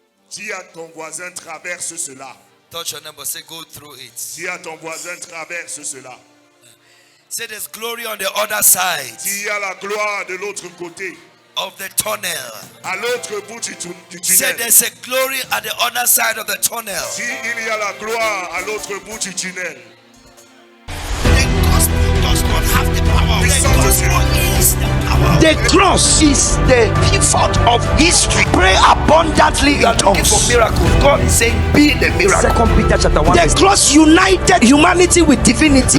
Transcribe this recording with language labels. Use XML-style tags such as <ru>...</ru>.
<fr>Dis à ton voisin, traverse cela.</fr> <en>Touch your neighbor, say, go through it.</en> <fr>Dis à ton voisin, traverse cela.</fr> <en>Say, there's glory on the other side</en> <fr>Dis à la gloire de l'autre côté,</fr> <en>of the tunnel.</en> <fr>à l'autre bout du</fr> <en>Say,</en> <fr>tunnel.</fr> <en>there's a glory at the other side of the tunnel.</en> <fr>Si il y a la gloire à l'autre bout du tunnel.</fr> <en>The gospel does not have the power. The gospel is the power. The cross is the pivot of history. Pray abundantly in tongues. For miracles, God is saying, be the miracle. 2 Peter chapter 1. The cross united humanity with divinity.</en>